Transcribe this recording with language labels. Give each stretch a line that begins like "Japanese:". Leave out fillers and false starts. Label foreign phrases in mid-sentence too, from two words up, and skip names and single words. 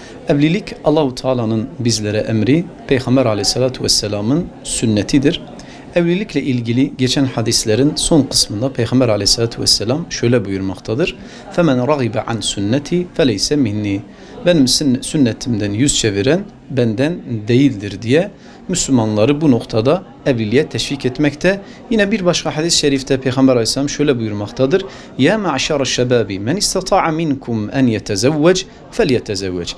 Turkish: Evlilik Allahu Teala'nın bizlere emri, Peygamber Aleyhisselatü Vesselam'ın sünnetidir. Evlilikle ilgili geçen hadislerin son kısmında Peygamber Aleyhisselatü Vesselam şöyle buyurmaktadır.
Arabic: فَمَنْ رَغِبَ عَنْ سُنَّتِي فَلَيْسَ مِنِّي
Turkish: Benim sünnetimden yüz çeviren benden değildir diye Müslümanları bu noktada evliliğe teşvik etmekte. Yine bir başka hadis-i şerifte Peygamber Aleyhisselam şöyle buyurmaktadır.
Arabic: يَا مَعْشَرَ الشَّبَابِ مَنِ اسْتَطَاعَ مِنْكُمْ أَنْ يَتَزَوَّجَ فَلْيَتَزَوَّجْ.